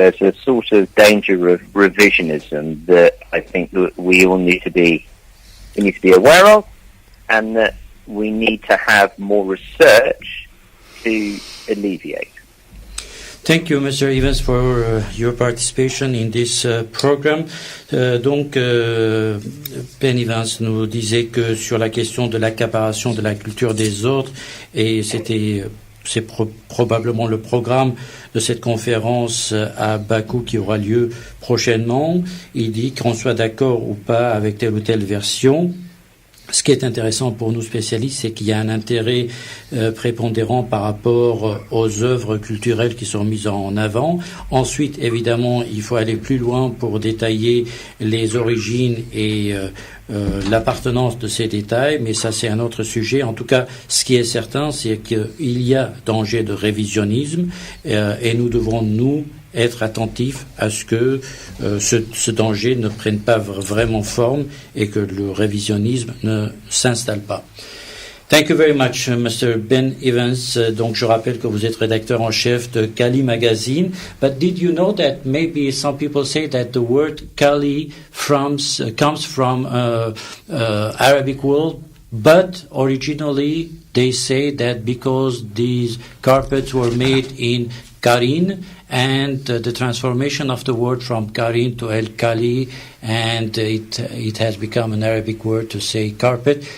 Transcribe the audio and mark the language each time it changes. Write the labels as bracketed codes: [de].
[en] There's a sort of danger of revisionism that I think that we all need to be aware of, and that we need to have more research to alleviate. Thank you, Mr. Evans, for your participation in this program. [fr] Ben Evans nous disait que sur la question de l'accaparation de la culture des autres, et c'est probablement le programme de cette conférence à Bakou qui aura lieu prochainement. Il dit qu'on soit d'accord ou pas avec telle ou telle version. Ce qui est intéressant pour nous spécialistes, c'est qu'il y a un intérêt prépondérant par rapport aux œuvres culturelles qui sont mises en avant. Ensuite, évidemment, il faut aller plus loin pour détailler les origines et l'appartenance de ces détails, mais ça c'est un autre sujet. En tout cas, ce qui est certain, c'est qu'il y a danger de révisionnisme et nous devrons, nous, être attentifs à ce que ce danger ne prenne pas vraiment forme et que le révisionnisme ne s'installe pas. [en] Thank you very much, [fr] Mr. Ben Evans. Donc, je rappelle que vous êtes rédacteur en chef de Kali Magazine. [en] But did you know that maybe some people say that the word Kali comes from Arabic world, but originally they say that because these carpets were made in Karin, and the transformation of the word from Karin to El Kali, and it has become an Arabic word to say carpet.